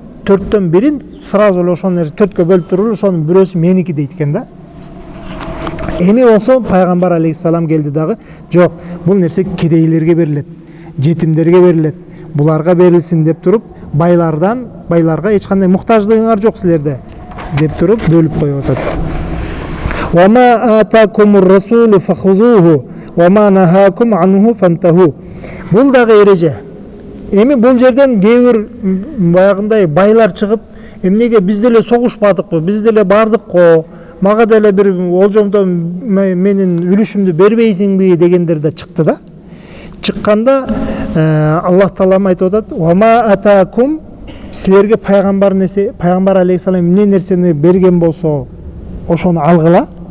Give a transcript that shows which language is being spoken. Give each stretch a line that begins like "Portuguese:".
Kyrgyz: 4/1 сразу эле ошол нерсе 4кө бөлүп туруп ошонун бирөөсү меники дейт экен да. Эми болсо пайгамбар алейхиссалам келди дагы, жок, бул нерсе кедейлерге берилет, жетимдерге берилет, буларга берилсин деп туруп, байларга эч кандай муктаждыгыңар жок силерде деп туруп бөлүп коюп атат.
Arabic: وما آتاكم الرسول فخذوه وما نهاكم عنه فانتهوا.
Kyrgyz: Бул дагы эреже. Эми бул жерден кээ баягындай байлар чыгып, эмнеге биз деле согушпадыкпы, биз деле бардыкпы, мага деле бир олжомдо менин үлүшүмдү бербейсиңби дегендер да чыкты да. Чыкканда Аллах Таала айтып атат:
Arabic: "Вама атакум",
Kyrgyz: силерге пайгамбар алейхиссалам эмне нерсени берген болсо, ошону алгыла.